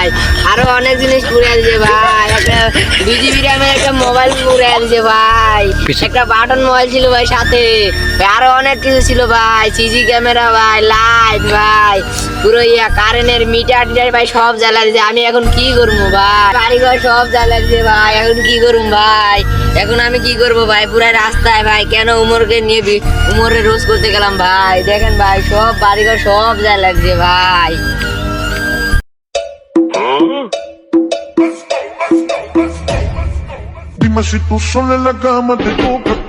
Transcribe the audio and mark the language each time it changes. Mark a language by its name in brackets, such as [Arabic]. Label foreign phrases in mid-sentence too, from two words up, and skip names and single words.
[Bangla] আরো অনেক জিনিস পুড়ে দিছে ভাই, একটা 2GB র্যামের একটা মোবাইল পুড়ে দিছে ভাই, একটা [English] button mobile [Bangla] ছিল ভাই সাথে, আরো অনেক কিছু ছিল ভাই, [English] CC camera [Bangla] ভাই, লাইট ভাই, পুরো কারেন্টের মিটার টিটার ভাই সব জ্বালা দিছে। আমি এখন কি করবো ভাই? বাড়িঘর সব জ্বালা দিছে ভাই, এখন কি করবো ভাই? এখন আমি কি করবো ভাই? পুরা রাস্তায় ভাই কেন উমরকে নিয়ে উমরে রোজ করতে গেলাম ভাই? দেখেন ভাই সব বাড়িঘর সব জ্বালা দিছে ভাই। [Spanish] Dime si tú sola en la cama te toca.